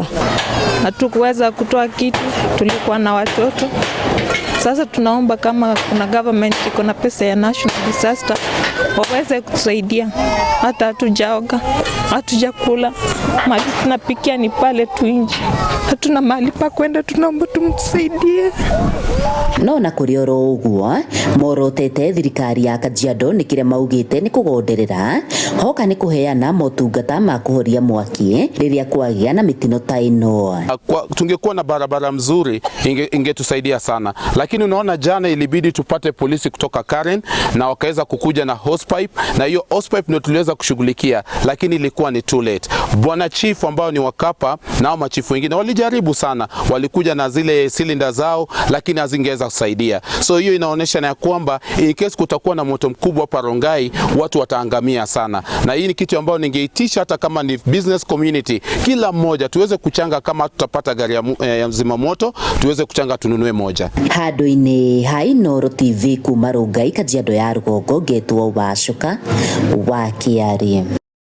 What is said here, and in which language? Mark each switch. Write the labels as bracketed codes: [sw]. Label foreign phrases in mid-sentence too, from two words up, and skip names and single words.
[sw] Hatukuweza kutoa kitu, tulikuwa na watoto. Sasa tunaomba kama kuna government iko na pesa ya [en] national disaster [sw] waweze kutusaidia. Hata hatujaoga, hatujakula, mahali tunapikia ni pale tu nje. Hatuna mahali pa kwenda, tunaomba tumsaidie. [ki] No na kũrĩ oro ũguo morotete thirikari ya Kajiado nĩ kĩrĩa maugĩte nĩ kũgonderera hoka nĩ kũheana motungata ma kũhoria mwaki rĩrĩa kwagĩa na mitino ta ĩno. [sw] Tungekuwa na barabara mzuri ingetusaidia sana, lakini unaona jana ilibidi tupate polisi kutoka Karen na wakaweza kukuja na hosepipe, na hiyo hosepipe ndio tuliweza kushughulikia, lakini ilikuwa ni [en] too late. [sw] Bwana chief ambao ni wakapa na machifu wengine walijaribu sana, walikuja na zile cylinder zao lakini hazingeweza kusaidia. So hiyo inaonyesha na kwamba [en] in case [sw] kutakuwa na moto mkubwa hapa Rongai watu wataangamia sana, na hii ni kitu ambayo ningeitisha hata kama ni [en] business community, [sw] kila mmoja tuweze kuchanga, kama tutapata gari ya mzima moto tuweze kuchanga tununue moja. [ki] Handũ-inĩ ha Inooro TV kuma Rongai Kajiado ya Rũgongo, Getwo Wacuka wa Kĩarĩ.